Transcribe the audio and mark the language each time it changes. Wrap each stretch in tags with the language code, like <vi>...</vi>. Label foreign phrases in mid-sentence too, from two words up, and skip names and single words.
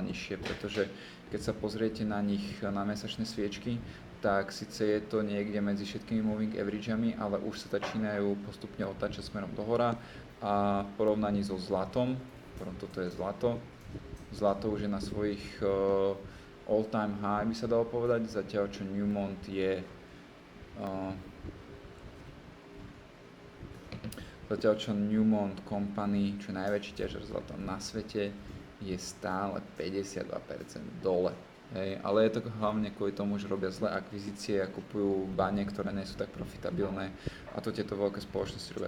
<sk>nižšie, pretože keď sa pozriete na nich na mesačné sviečky, tak síce je to niekde medzi všetkými</sk> <en>moving averagemi,</en> <sk>ale už sa začínajú postupne otáčať smerom dohora, a v porovnaní so zlatom, toto je zlato už je na svojich</sk> <en>all time high,</en> <sk>by sa dalo povedať, zatiaľ čo Newmont je Newmont Company, čo je najväčší ťažar zlata na svete, je stále 52% dole. Hej, ale je to hlavne kvôli tomu, že robia zlé akvizície a kupujú bane, ktoré nie sú tak profitabilné, a to tieto veľké spoločnosti robia.</sk>